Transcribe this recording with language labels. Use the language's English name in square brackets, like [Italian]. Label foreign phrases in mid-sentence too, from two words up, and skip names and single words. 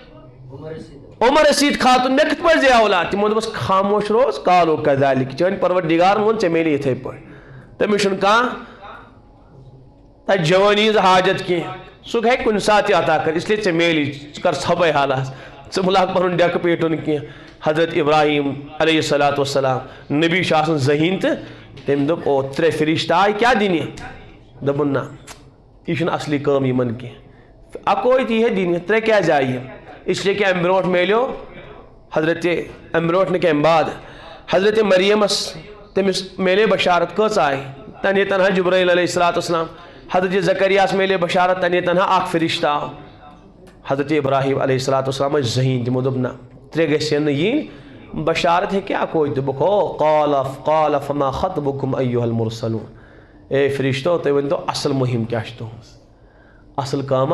[Kashmiri] عمر رسیٖد خاتون مےٚ کِتھ پٲٹھۍ زِ اولاد تِمو دوٚپُس خاموش روز [Arabic] قالوا کذالک [Kashmiri] چٲنۍ پروردگارن ووٚن ژےٚ میلی یِتھٕے پٲٹھۍ تٔمِس چھُنہٕ کانٛہہ تتہِ جوٲنی ہٕنٛز حاجت کینٛہہ سُہ ہیٚکہِ کُنہِ ساتہٕ تہِ عطا کٔرِتھ [Urdu] اس لیے [Kashmiri] ژےٚ میلی ژٕ کر ژھۄپے حالس ژٕ مہٕ لاگ پنُن ڈیکہٕ پیٹُن کینٛہہ حضرت ابراہیم [Arabic] علیہ الصلوۃ والسلام [Kashmiri] نبی چھُ آسان ذہیٖن تہٕ تٔمۍ دوٚپ او 3 فرشتہٕ آیہِ کیٛاہ دِنہِ دوٚپُن نہ یہِ چھُنہٕ اصلی کٲم یِمن کینٛہہ اکوے تہِ یِہے دِنہِ 3 کیٛازِ آیہِ یِم [Urdu] اس لیے [Kashmiri] کہ امہِ برونٛٹھ میلیو حضرت امہِ برونٛٹھ نہٕ کینٛہہ امہِ بعد حضرت مریمس تٔمِس میلے بشارت کٔژ آیہِ تنہا تنہا جبرائیل [Arabic] علیہ الصلوۃ والسلام [Kashmiri] حضرت زکریاہس میلے بشارت تنہا تنہا اکھ فرشتہٕ آو حضرت ابراہیم [Arabic] علیہ الصلوۃ والسلام [Kashmiri] ٲسۍ ذہیٖن تِمو دوٚپ نہ 3 گژھن نہٕ یِنۍ بشارت ہیٚکہِ اکوے دوٚپُکھ ہو [Arabic] قال فما خطبكم ايها المرسلون [Kashmiri] اے فرشتو تُہۍ ؤنۍتو اصل مہم کیٛاہ چھِ تُہنٛز اصل کٲما